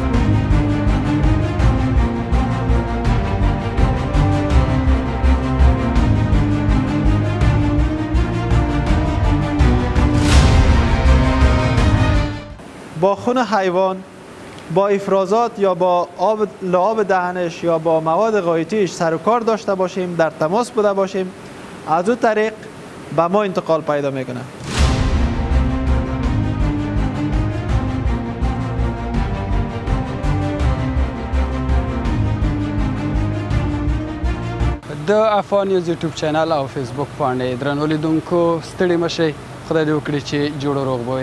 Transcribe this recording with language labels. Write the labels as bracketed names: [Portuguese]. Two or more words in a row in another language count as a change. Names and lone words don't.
[Persian] با خون حیوان، با افرازات یا با لعاب دهنش یا با مواد غایطیش سر و کار داشته باشیم، در تماس بوده باشیم، از اون طریق به ما انتقال پیدا میکنه. [Pashto] د افغان نیوز یوټیوب چینل او فیسبوک باندې درنو لیدونکو ستړي مشئ، خدای دې وکړي چې جوړ روغ به وي.